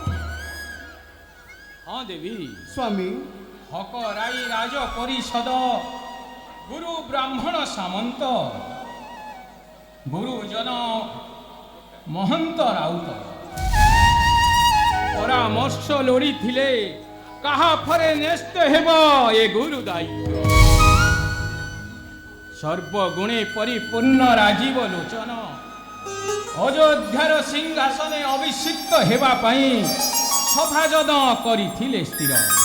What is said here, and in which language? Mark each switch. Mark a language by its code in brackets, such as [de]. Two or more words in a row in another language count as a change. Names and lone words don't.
[or] ହଁ ଦେବୀ स्वामी ହକରାଇ ରାଜ ପରିଷଦ ଗୁରୁ ବ୍ରାହ୍ମଣ ସାମନ୍ତ ଗୁରୁଜନ ମହନ୍ତ ରାଉତ ପରା ଅବଶ୍ୟ ଲୋଡ଼ିଥିଲେ କାହା ଫରେ ନ୍ୟସ୍ତ ହେବ ଏ ଗୁରୁ ଦାୟିତ୍ୱ। ସର୍ବଗୁଣେ ପରିପୂର୍ଣ୍ଣ ରାଜୀବ ଲୋଚନ ଅଯୋଧ୍ୟାର ସିଂହାସନେ ଅଭିଷିକ୍ତ ହେବା ପାଇଁ ସଭାଯନ କରିଥିଲେ ସ୍ଥିର।